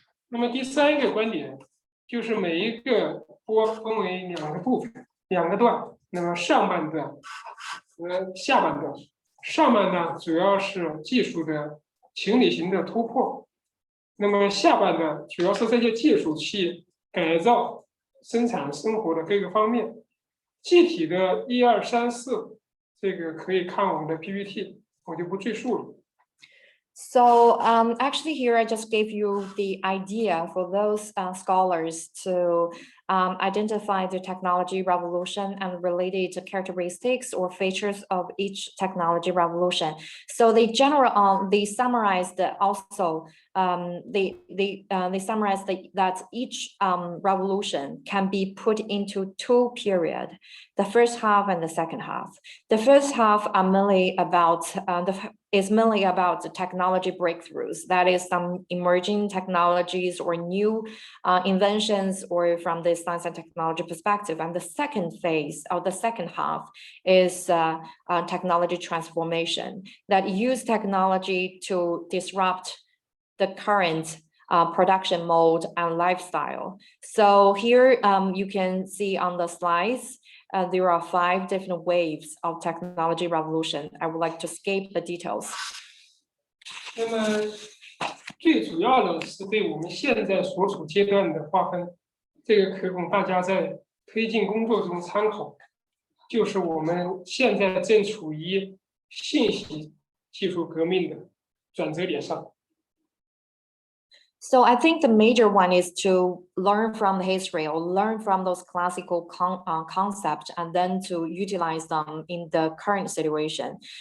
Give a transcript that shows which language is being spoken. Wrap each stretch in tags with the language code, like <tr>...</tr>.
<zh>那么第三个观点就是每一个波分为2个部分、2个段，那么上半段和下半段。上半段主要是技术的情理型的突破，那么下半段主要是这些技术去改造生产生活的各个方面。具体的1、2、3、4，这个可以看我们的 PPT， 我就不赘述了。</zh> <en>So actually here I just gave you the idea for those scholars to identify the technology revolution and related characteristics or features of each technology revolution. So they they summarized also they summarized that each revolution can be put into 2 periods, the first half and the second half. The first half are mainly about is mainly about the technology breakthroughs. That is some emerging technologies or new inventions or from the science and technology perspective. And the second phase or the second half is technology transformation that use technology to disrupt the current production mode and lifestyle. So here you can see on the slides, there are 5 different waves of technology revolution. I would like to skip the details.</en> <zh>那么最主要的是对我们现在所处阶段的划分，这个可供大家在推进工作中参考。就是我们现在正处于信息技术革命的转折点上。</zh> <en>So I think the major one is to learn from the history or learn from those classical concepts and then to utilize them in the current situation.</en>